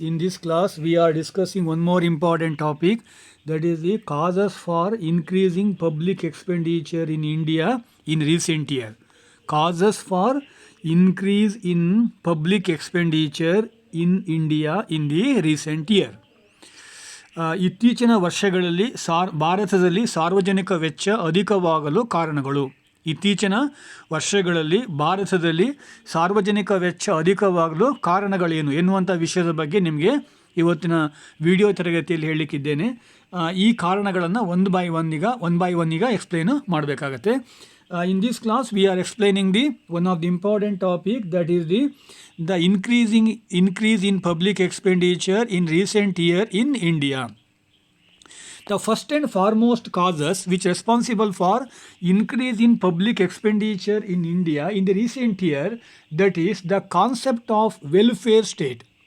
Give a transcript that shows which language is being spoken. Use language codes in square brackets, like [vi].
[en] In this class, we are discussing one more important topic, that is the causes for increasing public expenditure in India in recent year. Causes for increase in public expenditure in India in the recent year. [kn] ಇತ್ತೀಚಿನ ವರ್ಷಗಳಲ್ಲಿ ಭಾರತದಲ್ಲಿ ಸಾರ್ವಜನಿಕ ವೆಚ್ಚ ಅಧಿಕವಾಗಲು ಕಾರಣಗಳು. ಇತ್ತೀಚಿನ ವರ್ಷಗಳಲ್ಲಿ ಭಾರತದಲ್ಲಿ ಸಾರ್ವಜನಿಕ ವೆಚ್ಚ ಅಧಿಕವಾಗಲು ಕಾರಣಗಳೇನು ಎನ್ನುವಂಥ ವಿಷಯದ ಬಗ್ಗೆ ನಿಮಗೆ ಇವತ್ತಿನ ವಿಡಿಯೋ ತರಗತಿಯಲ್ಲಿ ಹೇಳಲಿಕ್ಕಿದ್ದೇನೆ. ಈ ಕಾರಣಗಳನ್ನು [en] one by one [kn] ಈಗ ಎಕ್ಸ್ಪ್ಲೇನ್ ಮಾಡಬೇಕಾಗತ್ತೆ. [en] In this class we are explaining the one of the important topic, that is the increase in public expenditure in recent year in India. The first and foremost causes which responsible for increase in public expenditure in India in the recent year, that is the concept of welfare state.